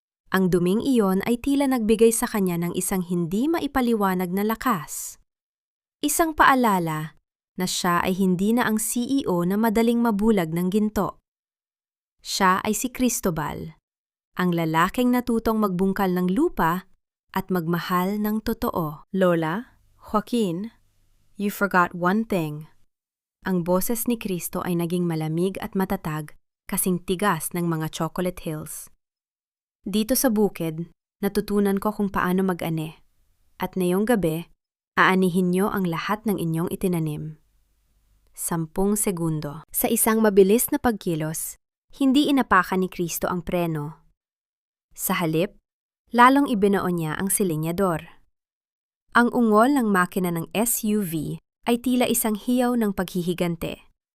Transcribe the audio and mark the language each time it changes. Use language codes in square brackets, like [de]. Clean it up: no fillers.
[tl] Ang duming iyon ay tila nagbigay sa kanya ng isang hindi maipaliwanag na lakas. Isang paalala na siya ay hindi na ang CEO na madaling mabulag ng ginto. Siya ay si Cristobal, ang lalaking natutong magbungkal ng lupa at magmahal ng totoo. [en] Lola, Joaquin, you forgot one thing. [tl] Ang boses ni Kristo ay naging malamig at matatag, kasing tigas ng mga chocolate hills. Dito sa bukid, natutunan ko kung paano mag-ane. At ngayong gabi, aanihin niyo ang lahat ng inyong itinanim. 10 segundo. Sa isang mabilis na pagkilos, hindi inapakan ni Kristo ang preno. Sa halip, Lalong ibinoon niya ang silinyador. Ang ungol ng makina ng SUV ay tila isang hiyaw ng paghihigante.